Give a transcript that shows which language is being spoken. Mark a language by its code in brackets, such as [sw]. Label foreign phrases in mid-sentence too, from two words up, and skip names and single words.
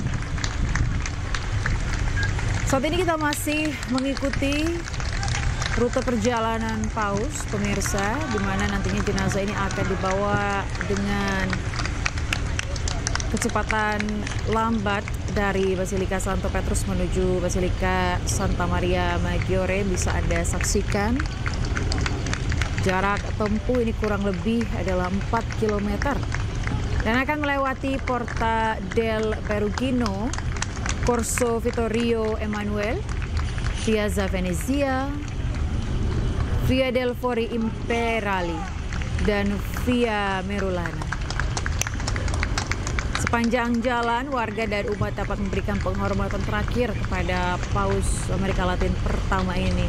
[id] Saat ini kita masih mengikuti rute perjalanan Paus, pemirsa, di mana nantinya jenazah ini akan dibawa dengan kecepatan lambat dari Basilika Santo Petrus menuju Basilika Santa Maria Maggiore. Bisa Anda saksikan jarak tempuh ini kurang lebih adalah 4 km dan akan melewati Porta del Perugino, Corso Vittorio Emanuele, Piazza Venezia, Via del Fori Imperali, dan Via Merulana. Sepanjang jalan, warga dan umat dapat memberikan penghormatan terakhir kepada Paus Amerika Latin pertama ini.